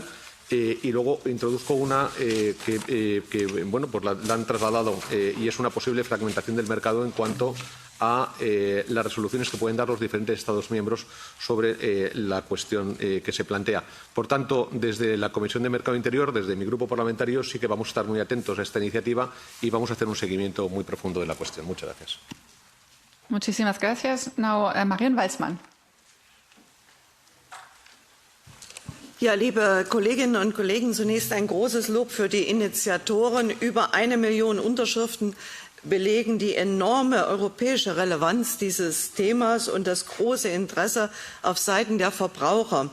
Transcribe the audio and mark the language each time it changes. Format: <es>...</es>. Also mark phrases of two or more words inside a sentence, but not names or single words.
<es>Y luego introduzco una que bueno, pues la han trasladado y es una posible fragmentación del mercado en cuanto a las resoluciones que pueden dar los diferentes Estados miembros sobre la cuestión que se plantea. Por tanto, desde la Comisión de Mercado Interior, desde mi grupo parlamentario, sí que vamos a estar muy atentos a esta iniciativa y vamos a hacer un seguimiento muy profundo de la cuestión. Muchas gracias. Muchísimas gracias. Now, Marion Walsmann.</es> <de>Ja, liebe Kolleginnen und Kollegen, zunächst ein großes Lob für die Initiatoren. Über 1 Million Unterschriften belegen die enorme europäische Relevanz dieses Themas und das große Interesse auf Seiten der Verbraucher.</de>